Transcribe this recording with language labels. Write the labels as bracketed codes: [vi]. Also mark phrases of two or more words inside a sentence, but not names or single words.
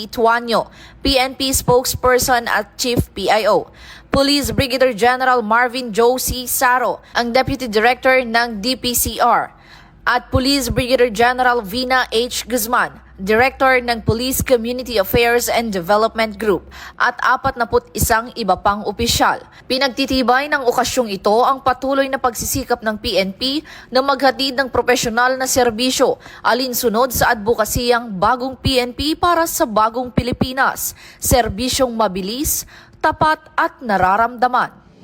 [tl] Tuanyo, [en] PNP spokesperson [tl] at [en] Chief PIO. [tl] Police Brigadier General Marvin Joe C. Saro, ang [en] Deputy Director [tl] ng DPCR. At Police Brigadier General Vina H. Guzman, Director ng Police Community Affairs and Development Group, at 41 iba pang opisyal. Pinagtitibay ng okasyong ito ang patuloy na pagsisikap ng PNP na maghatid ng profesional na serbisyo alinsunod sa advokasiyang Bagong PNP para sa Bagong Pilipinas, serbisyong mabilis, tapat at nararamdaman.